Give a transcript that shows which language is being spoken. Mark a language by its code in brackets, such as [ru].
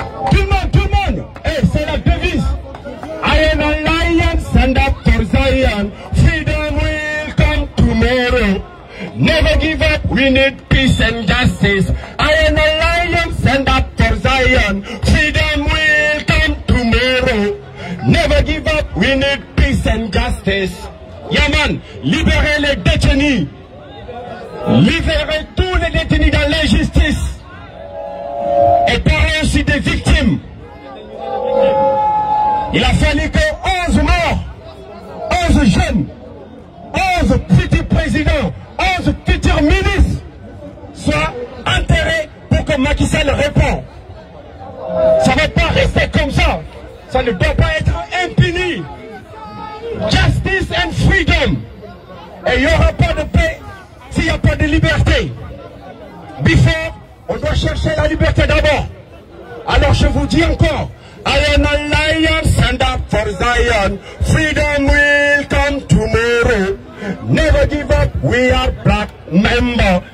[fr] Tout le monde! Hey, c'est la devise. [en] I am a lion, stand up for Zion. Freedom will come tomorrow. Never give up, we need peace and justice. I am a lion, stand Zion, freedom will come tomorrow. Never give up, we need peace and justice. [fr] Yaman, libérez les détenus. Libérez tous les détenus dans l'injustice. Et parlez aussi des victimes. Il a fallu que 11 morts, 11 jeunes, 11 petits présidents, 11 futurs ministres soient enterrés pour que Macky Sall réponde. Ça ne va pas rester comme ça. Ça ne doit pas être impuni. [en] Justice and freedom. [fr] Et il n'y aura pas de paix s'il n'y a pas de liberté. [en] Before, [fr] on doit chercher la liberté d'abord. Alors je vous dis encore, [en] I am a lion, stand up for Zion. Freedom will come tomorrow. Never give up, we are black member.